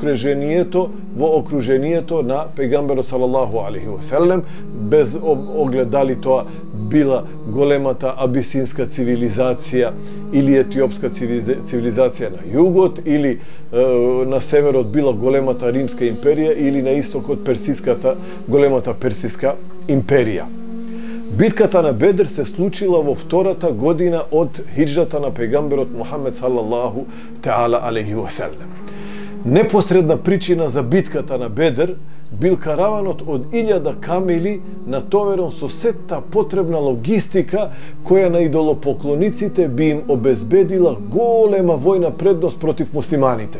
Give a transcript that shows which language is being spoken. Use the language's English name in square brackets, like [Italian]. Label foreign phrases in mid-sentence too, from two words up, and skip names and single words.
[Macedonian] окружението на пегамберот [Arabic] صلى الله عليه وسلم, [Macedonian] без огледали тоа била големата абисинска цивилизација или етиопска цивилизација на југот, или на северот била големата Римска империја, или на истокот големата Персиска империја. Битката на Бедр се случила во втората година од хиджрата на пегамберот Мухаммед [Arabic] صلى الله تعالى عليه وسلم. [Macedonian] Непосредна причина за битката на Бедр бил караванот од 1000 камили натоверен со сета потребна логистика која на идолопоклониците би им обезбедила голема војна предност против муслиманите.